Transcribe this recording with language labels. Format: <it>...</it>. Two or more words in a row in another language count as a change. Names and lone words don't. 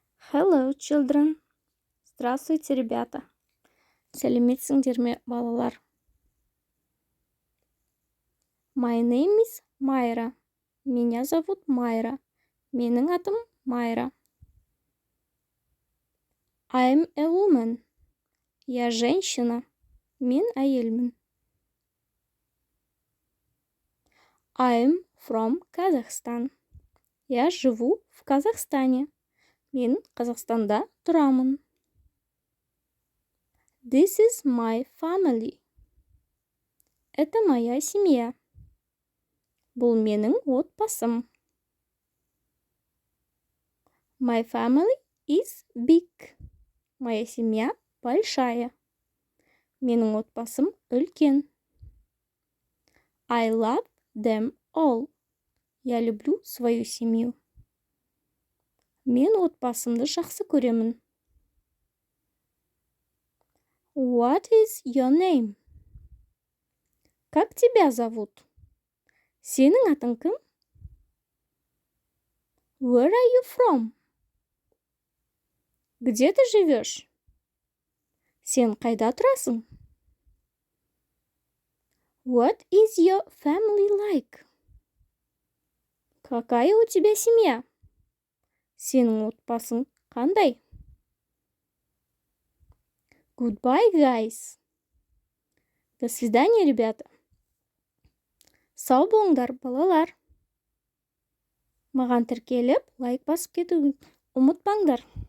<en>Hello, children.</en> <ru>Здравствуйте, ребята.</ru> <kk>Сәлеметсіңдер ме, балалар?</kk> <en>My name is Майра.</en> <ru>Меня зовут Майра.</ru> <kk>Менің атым</kk> <ru>Майра.</ru> <en>I'm a woman.</en> <ru>Я женщина.</ru> <kk>Мен әйелмін.</kk> <en>I'm from Kazakhstan.</en> <ru>Я живу в Казахстане.</ru> <kk>Мен Қазақстанда тұрамын.</kk> <en>This is my family.</en> <ru>Это моя семья.</ru> <kk>Бұл менің отбасым.</kk> <en>My family is big.</en> <ru>Моя семья большая.</ru> <kk>Менің отбасым үлкен.</kk> <en>I love them all.</en> <ru>Я люблю свою семью.</ru> <kk>Мен отбасымды жақсы көремін.</kk> <en>What is your name?</en> <ru>Как тебя зовут?</ru> <kk>Сенің атың кім?</kk> <en>Where are you from?</en> <ru>Где ты живешь?</ru> <kk>Сен қайда тұрасың?</kk> <en>What is your family like?</en> <ru>Какая у тебя семья?</ru> <kk>Сенің отбасың қандай?</kk> <en>Goodbye, guys.</en> <ru>До свидания, ребята.</ru> <kk>Сау болыңдар, балалар. Маған тіркеліп, лайк басып кетуін ұмытпаңдар.</kk>